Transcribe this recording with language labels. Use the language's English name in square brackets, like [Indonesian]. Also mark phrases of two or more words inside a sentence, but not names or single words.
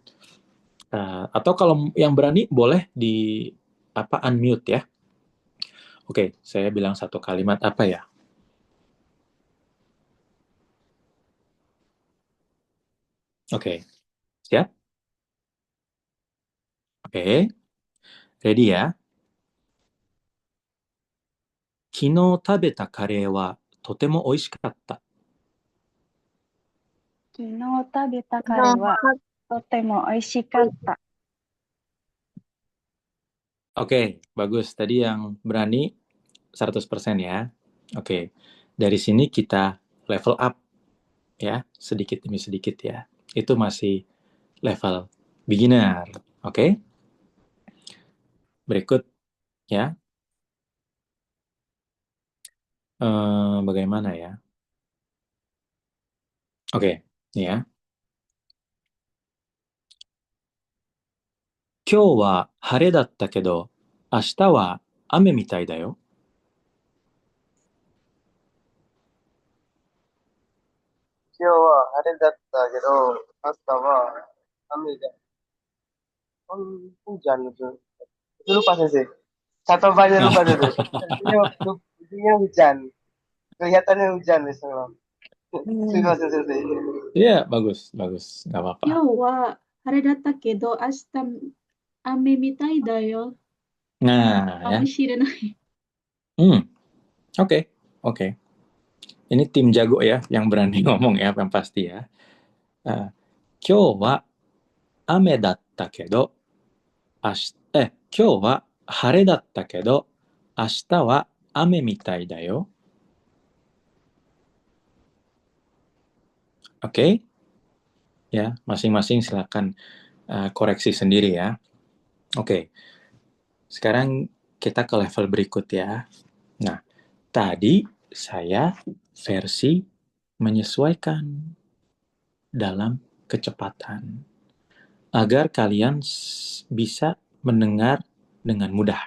[Indonesian] Atau kalau yang berani boleh di unmute ya. Oke, saya bilang satu kalimat apa ya? Oke, siap? Oke, ready ya? [Japanese] 昨日食べたカレーはとても美味しかった。昨日食べたカレーはとても美味しかった。 [Indonesian] Oke, bagus. Tadi yang berani 100% ya. Oke, dari sini kita [English] level up [Indonesian] ya, sedikit demi sedikit ya. Itu masih [English] level beginner. [Indonesian] Oke, berikut ya. Bagaimana ya? Oke, ini ya. [Japanese] 今日は晴れだったけど、明日は雨みたいだよ。今日は晴れだったけど、朝は雨で、 [Indonesian] hujan itu. Itu lupa sih. Satu banyak lupa itu. Intinya hujan. Kelihatannya hujan di sana. Sudah sensei. Iya, bagus, bagus. Nggak apa-apa. [Japanese] 今日は晴れだったけど、明日雨みたいだよ。 [Indonesian] Nah, [Japanese] か [Indonesian] ya. [Japanese] もしれない。 [Indonesian] Oke, oke. Ini tim jago ya, yang berani ngomong ya, yang pasti ya. [Japanese] 今日は雨だったけど、今日は晴れだったけど、明日は雨みたいだよ。 [Indonesian] Oke, ya, masing-masing silakan koreksi sendiri ya. Oke, sekarang kita ke level berikut ya. Nah, tadi saya versi menyesuaikan dalam kecepatan agar kalian bisa mendengar dengan mudah.